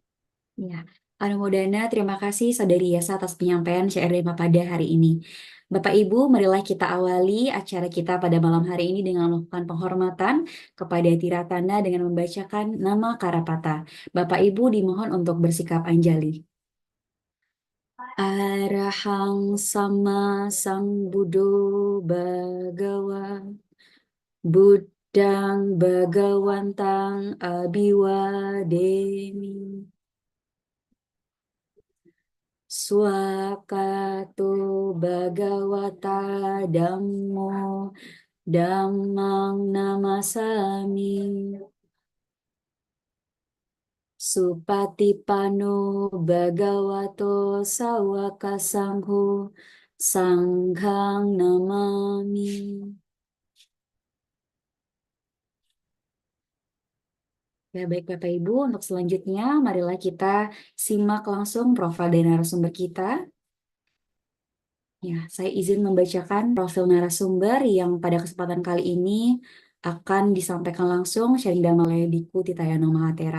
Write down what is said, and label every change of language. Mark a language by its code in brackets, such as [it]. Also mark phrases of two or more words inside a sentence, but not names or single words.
[id] Ya, Anumodana, terima kasih Saudari Yesa atas penyampaian syair Dhammapada hari ini. Bapak Ibu, marilah kita awali acara kita pada malam hari ini dengan melakukan penghormatan kepada Tiratana dengan membacakan nama Karapata. Bapak Ibu dimohon untuk bersikap anjali. [pi] Arahang sama Sambuddho Bhagawa Buddhang Bhagawantang Abhiwademi Swakato Bhagavata Dhammo Dhammang Namasami Supatipano Bhagavato Sawaka Sangho Sanghang Namami. [id] Ya, baik Bapak Ibu, untuk selanjutnya marilah kita simak langsung profil dari narasumber kita. Ya, saya izin membacakan profil narasumber yang pada kesempatan kali ini akan disampaikan langsung sharing Dhamma oleh Biku Titayano Mahatera.